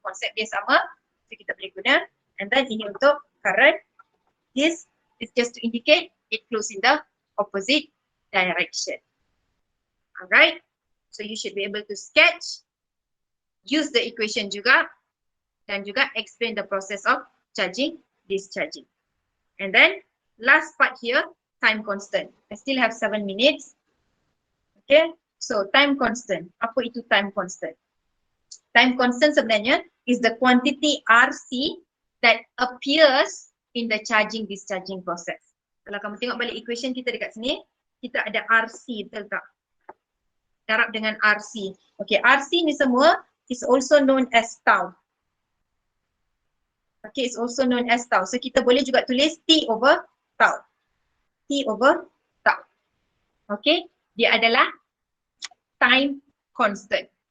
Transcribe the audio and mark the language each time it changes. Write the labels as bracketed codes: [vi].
[ms] Konsep dia sama, so kita boleh guna. [en] And then ini untuk current. This is just to indicate it flows in the opposite direction. Alright, so you should be able to sketch, use the equation juga, dan juga explain the process of charging, discharging. And then last part here, time constant. I still have 7 minutes. [ms] Okay, so time constant. Apa itu time constant? [en] Time constant sebenarnya is the quantity RC that appears in the charging discharging process. [ms] Kalau kamu tengok balik equation kita dekat sini, kita ada RC, betul tak? Darab dengan RC. Okay, RC ni semua is also known as tau. [en] Okay, it's also known as tau. [ms] So kita boleh juga tulis T over tau. T over tau. Okay, dia adalah time constant.